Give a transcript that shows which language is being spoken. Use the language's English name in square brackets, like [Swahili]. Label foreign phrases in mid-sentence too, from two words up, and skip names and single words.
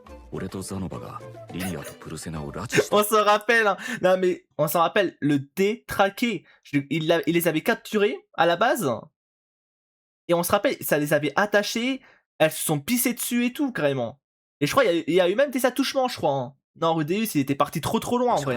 [Japanese] 俺とザノバがリニアとプルセナを拉致した。 [French] On s'en rappelle, hein. Non mais on s'en rappelle, le détraqué. Il les avait capturés à la base. Et on se rappelle, ça les avait attachés. Elles se sont pissées dessus et tout, carrément. Et je crois il y a eu même des attouchements, je crois. Hein. Non, Rudeus, il était parti trop loin en vrai.